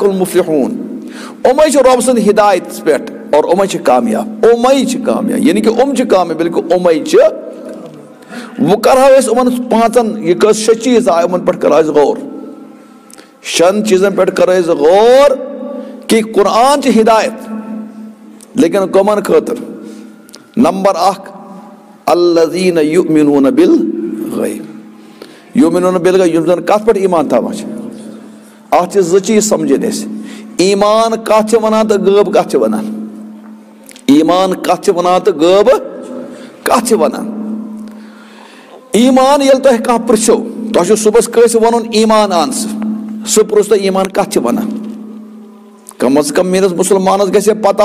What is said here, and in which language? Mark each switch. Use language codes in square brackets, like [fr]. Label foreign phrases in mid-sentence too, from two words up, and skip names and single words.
[ks] المفلحون یِمے چھِ رۄب سٕنٛدِ ہدایتس پٮ۪ٹھ اور یِمے چھِ کامیاب یِمے چھِ کامیاب یعنی کہ یِم چھِ کامیاب بلکہ یِمے چھِ وۄنۍ کرہو أسۍ یِمن پانٛژن یہ کٔژ شےٚ چیٖز آے یِمن پٮ۪ٹھ کرو أسۍ غور شٮ۪ن چیٖزن پٮ۪ٹھ کرو أسۍ غور کہ قرآن چھِ ہدایت لیکن کمن خٲطر نمبر اکھ [ar] الذین یؤمنون بالغیب یؤمنون بالغیب [ks] یم زن کتھ پٮ۪ٹھ ایمان تھاوان چھِ اتھ چھِ زٕ چیٖز سمجھٕنۍ أسۍ ایمان کتھ چھِ ونان تہٕ غٲب کتھ چھِ ونان ایمان کتھ چھِ ونان تہٕ غٲب کتھ چھِ ونان ایمان ییٚلہِ تۄہہِ کانٛہہ پرژھو تۄہہِ چھُ صبحس کٲنٛسہِ ونُن ایمان ان سُہ پرژھ تۄہہِ ایمان کتھ چھِ ونان کم از کم میٲنِس مُسلمانس گژھِ پتہ